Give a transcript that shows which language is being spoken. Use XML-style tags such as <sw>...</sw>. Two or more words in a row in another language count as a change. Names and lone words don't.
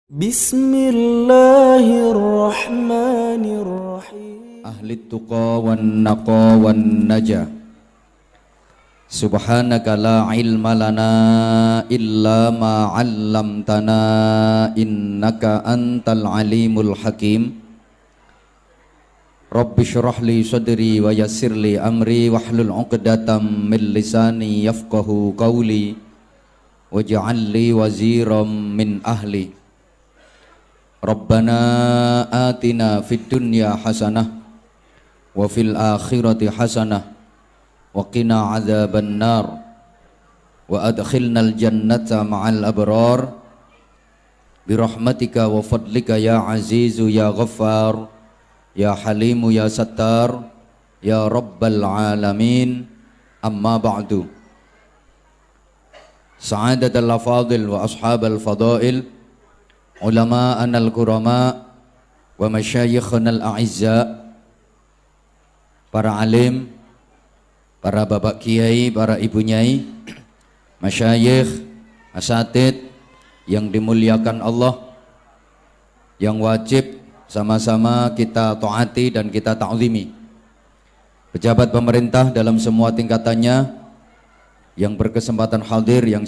<ar>بسم الله الرحمن الرحيم. أهل التقى والنقا والنجا. سبحانك لا علم لنا إلا ما علمتنا إنك أنت العليم الحكيم. رب اشرح لي صدري ويسر لي أمري واحلل عقدة من لساني يفقهوا قولي واجعل لي وزيرا من أهلي. ربنا آتنا في الدنيا حسنة وفي الآخرة حسنة وقنا عذاب النار وأدخلنا الجنة مع الأبرار برحمتك وفضلك يا عزيز يا غفار يا حليم يا ستار يا رب العالمين. أما بعد سعادة الأفاضل وأصحاب الفضائل علماؤنا الكرماء ومشايخنا الأعزاء,</ar> <id>para alim, para bapak kiai, para ibu nyai,</id> <ar>مشايخ أساتيذ</ar> <id>yang dimuliakan Allah, yang wajib sama-sama kita taati dan kita ta'zimi. Pejabat pemerintah dalam semua tingkatannya yang berkesempatan hadir yang</id>